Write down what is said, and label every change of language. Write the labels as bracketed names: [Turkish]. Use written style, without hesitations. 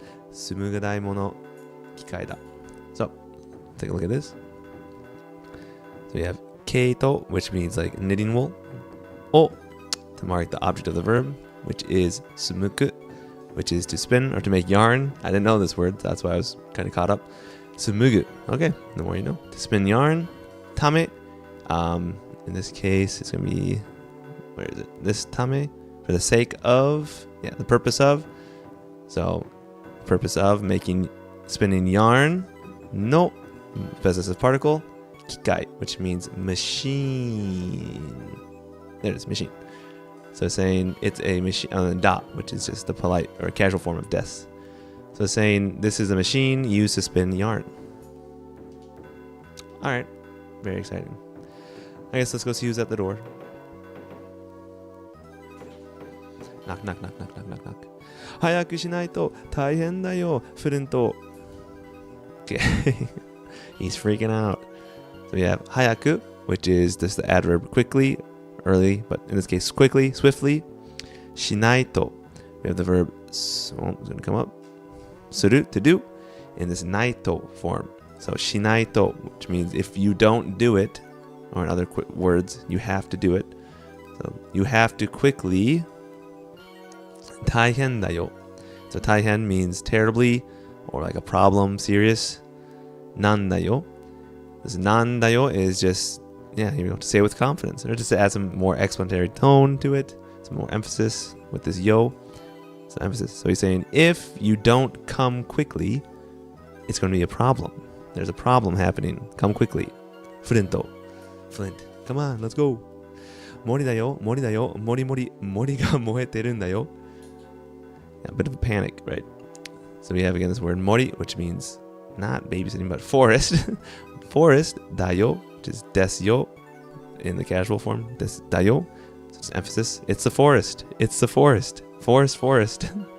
[Japanese] Sumugudaimono kikai da. [English] So, take a look at this. So we have keito, which means like knitting wool. O, to mark the object of the verb, which is sumuku, which is to spin or to make yarn. I didn't know this word, that's why I was kind of caught up. Sumugu. Okay, the more you know. To spin yarn. Tame. In this case, it's going to be, where is it? This tame. For the sake of, yeah, the purpose of. So, purpose of spinning yarn. No. Possessive particle. Kikai, which means machine. There it is, machine. So saying it's a machine, da, which is just the polite or casual form of des. So saying this is a machine used to spin yarn. All right, very exciting. I guess let's go see who's at the door. Knock, knock, knock, knock, knock, knock, knock. [Japanese] 早くしないと大変だよ、フルント. [English] Okay, he's freaking out. So we have 早く, which is just the adverb quickly, early, but in this case quickly, swiftly. しないと, we have the verb, it's going to come up, する, to do, in this ないと form. So しないと, which means if you don't do it, or in other words, you have to do it. So you have to quickly. [Japanese] 大変だよ. [English] So 大変 means terribly, or like a problem, serious. [Japanese] なんだよ. [English] This なんだよ is just, yeah, here we go, to say it with confidence, or just to add some more explanatory tone to it, some more emphasis with this yo. Some emphasis. So he's saying, if you don't come quickly, it's going to be a problem. There's a problem happening. Come quickly. Flint, come on, let's go. [Japanese] 森だよ、森だよ、森が燃えてるんだよ. [English] A bit of a panic, right? So we have again this word mori, which means not babysitting, but forest. Forest, dayo, which is des yo in the casual form. Des dayo. So it's emphasis. It's the forest. It's the forest. Forest.